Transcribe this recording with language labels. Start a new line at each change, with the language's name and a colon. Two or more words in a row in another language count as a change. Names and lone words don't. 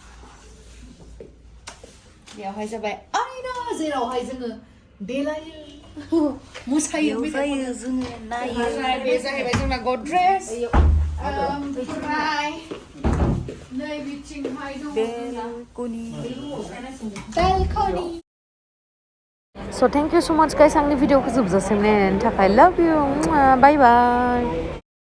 Bodo: बेयावहाय जाबाय आयना जेरावहाय जोङो देलायो मोसायो जोङो नायो बे जाहैबाय जोंना गद्रेज ओमफ्राय नै बिथिंहाय दङ बेलकनि
English: So thank you so much guys
Bodo: आंनि भिडिअखौ जोबजासिम नायनायनि थाखाय
English: love you bye bye